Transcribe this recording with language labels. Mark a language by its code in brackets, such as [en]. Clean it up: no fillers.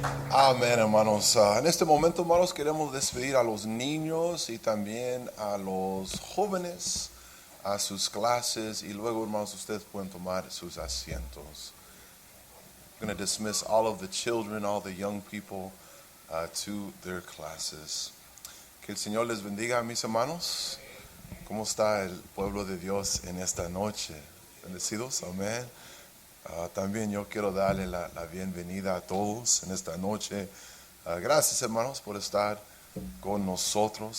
[es] Amén, hermanos. En este momento, hermanos, queremos despedir a los niños y también a los jóvenes a sus clases, y luego, hermanos, ustedes pueden tomar sus asientos. [en] I'm going to dismiss all of the children, all the young people to their classes. [es] Que el Señor les bendiga, mis hermanos. ¿Cómo está el pueblo de Dios en esta noche? Bendecidos, amén. También yo quiero darle la bienvenida a todos en esta noche. Gracias, hermanos, por estar con nosotros.